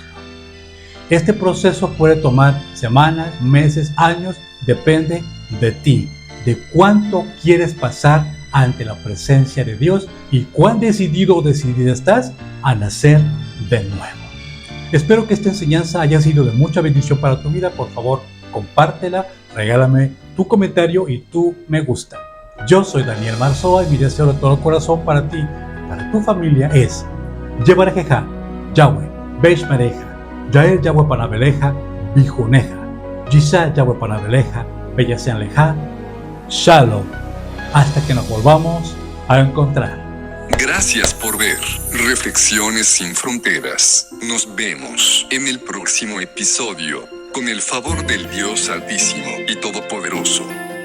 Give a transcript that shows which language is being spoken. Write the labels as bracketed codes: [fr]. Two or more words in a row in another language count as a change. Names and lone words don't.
[es] Este proceso puede tomar semanas, meses, años, depende de ti, de cuánto quieres pasar ante la presencia de Dios y cuán decidido o decidida estás a nacer de nuevo. Espero que esta enseñanza haya sido de mucha bendición para tu vida. Por favor, compártela, regálame tu comentario y tu me gusta. Yo soy Daniel Marzoa y mi deseo de todo corazón para ti y para tu familia es Yevarejeja, Yahweh, Beishmereja, Yael Yahweh Panabeleja, Bijuneja, Yisha Yahweh Panabeleja, Bellaseanleja, Shalom. Hasta que nos volvamos a encontrar. Gracias por ver Reflexiones sin Fronteras. Nos vemos en el próximo episodio, con el favor del Dios Altísimo y Todopoderoso.